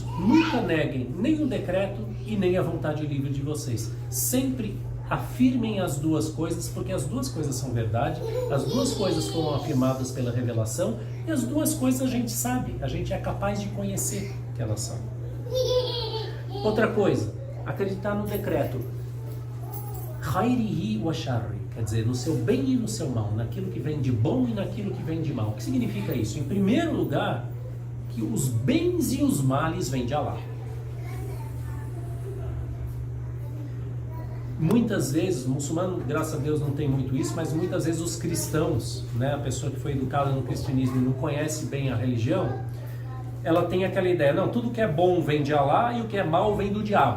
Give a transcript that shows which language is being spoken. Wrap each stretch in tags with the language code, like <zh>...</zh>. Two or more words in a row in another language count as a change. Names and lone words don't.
<pt>Nunca neguem nem o decreto e nem a vontade livre de vocês. Sempre afirmem as duas coisas, porque as duas coisas são verdade, as duas coisas foram afirmadas pela revelação e as duas coisas a gente sabe, a gente é capaz de conhecer que elas são. Outra coisa, acreditar no decreto.</pt> <ar>خيره وشره.</ar> <pt>Quer dizer, no seu bem e no seu mal, naquilo que vem de bom e naquilo que vem de mal. O que significa isso? Em primeiro lugar, que os bens e os males vêm de Allah. Muitas vezes, o muçulmano, graças a Deus, não tem muito isso, mas muitas vezes os cristãos, né, a pessoa que foi educada no cristianismo e não conhece bem a religião, ela tem aquela ideia, não, tudo que é bom vem de Allah e o que é mal vem do diabo.</pt>